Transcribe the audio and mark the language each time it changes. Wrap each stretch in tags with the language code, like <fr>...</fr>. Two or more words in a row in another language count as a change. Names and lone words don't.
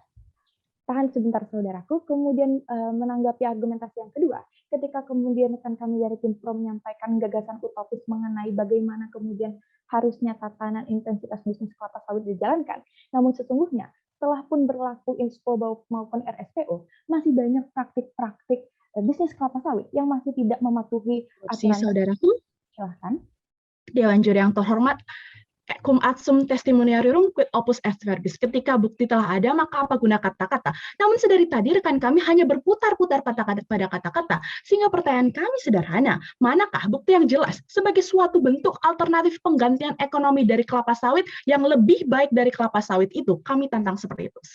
<id>Tahan sebentar saudaraku, kemudian menanggapi argumentasi yang kedua, ketika kemudian rekan kami dari tim Pro menyampaikan gagasan utopis mengenai bagaimana kemudian harusnya tatanan intensitas bisnis kelapa sawit dijalankan, namun sesungguhnya setelah pun berlaku INSPO maupun RSPO, masih banyak praktik-praktik bisnis kelapa sawit yang masih tidak mematuhi aturan. Saudaraku, silahkan. Dewan Juri yang terhormat,</id> <la>cum adsum testimoniarum quid opus est verbis.</la> <id>Ketika bukti telah ada, maka apa guna kata-kata? Namun sedari tadi rekan kami hanya berputar-putar pada kata-kata, sehingga pertanyaan kami sederhana, manakah bukti yang jelas sebagai suatu bentuk alternatif penggantian ekonomi dari kelapa sawit yang lebih baik dari kelapa sawit itu? Kami tantang seperti itu.</id>